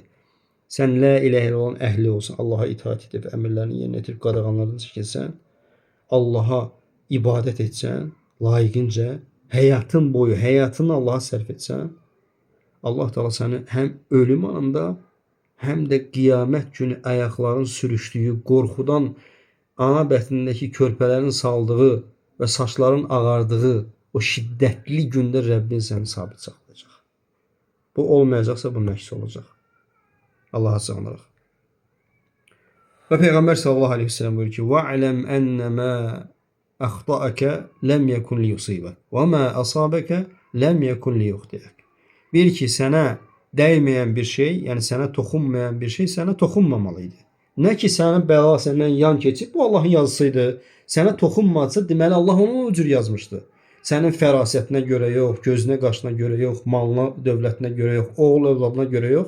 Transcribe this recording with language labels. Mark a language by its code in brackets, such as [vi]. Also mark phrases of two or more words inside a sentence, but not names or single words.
[az] Sən [ar] لا إله إلا الله [az] əhli olsan, Allaha itaat edib, əmrlərini yerinə yetirib, qadağanlarını çəkilsən, Allaha ibadət etsən, layiqincə, həyatın boyu, həyatını Allaha sərf etsən, Allah Teala səni həm ölüm anında, həm də qiyamət günü ayaqların sürüşdüyü, qorxudan ana bətnindəki körpələrin saldığı və saçların ağardığı o şiddətli gündə Rəbbin səni sabit saxlayacaq. Bu olmayacaqsa bu məks olacaq. Allah'a sığınırıq. Və Peyğəmbər [ar] صلى الله عليه وسلم [az] buyurur ki: [ar] "واعلم أن ما أخطأك لم يكن ليصيبك وما أصابك لم يكن ليخطئك." [az] Bil ki, sənə dəyməyən bir şey, yəni sənə toxunmayan bir şey sənə toxunmamalıydı. Nə ki, sənin bəla səndən yan keçib, bu Allahın yazısıydı. Sənə toxunmadsa, deməli Allah onu o cür yazmışdı. Sənin fərasətinə görə yox, gözünə qaşına görə yox, malına, dövlətinə görə yox, oğul övladına görə yox.